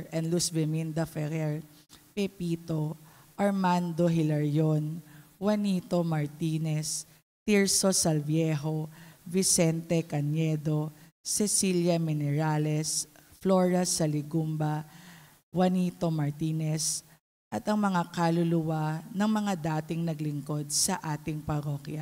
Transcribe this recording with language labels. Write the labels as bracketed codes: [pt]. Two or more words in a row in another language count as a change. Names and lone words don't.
[en] and Luz Beminda Ferrer, Pepito, Armando Hilarion, Juanito Martinez, Tirso Salviejo, Vicente Cañedo, Cecilia Minerales, Flora Saligumba, Juanito Martinez, [tl] at ang mga kaluluwa ng mga dating naglingkod sa ating parokya.